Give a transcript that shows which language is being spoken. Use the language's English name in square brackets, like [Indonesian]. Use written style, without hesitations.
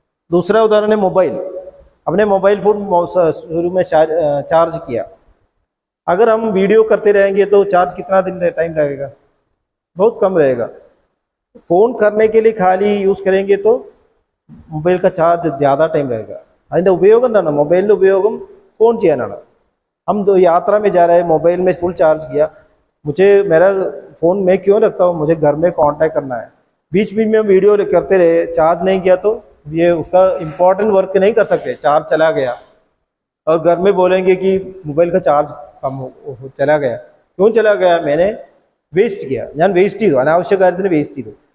[Hindi] दूसरा उदाहरण है मोबाइल। हमने मोबाइल फोन शुरू में चार्ज किया, अगर हम वीडियो करते रहेंगे तो चार्ज कितना दिन टाइम लगेगा, बहुत कम रहेगा। फ़ोन करने के लिए खाली यूज़ करेंगे तो मोबाइल का चार्ज ज़्यादा टाइम रहेगा। [Malayalam] അതിൻ്റെ ഉപയോഗം എന്താണ്? മൊബൈലിൻ്റെ ഉപയോഗം फ़ोन ചെയ്യാനാണ്। [Hindi] हम तो यात्रा में जा रहे हैं, मोबाइल में फुल चार्ज किया, मुझे मेरा फ़ोन मैं क्यों रखता हूँ, मुझे घर में कांटेक्ट करना है, बीच बीच में वीडियो करते रहे, चार्ज नहीं किया तो ये उसका इम्पोर्टेंट वर्क नहीं कर सकते, चार्ज चला गया। और घर में बोलेंगे कि मोबाइल का चार्ज कम चला गया, क्यों चला गया, मैंने वेस्ट किया, [Malayalam] ഞാൻ വേസ്റ്റ് ചെയ്തു, അനാവശ്യ കാര്യത്തിന് വേസ്റ്റ് ചെയ്തു।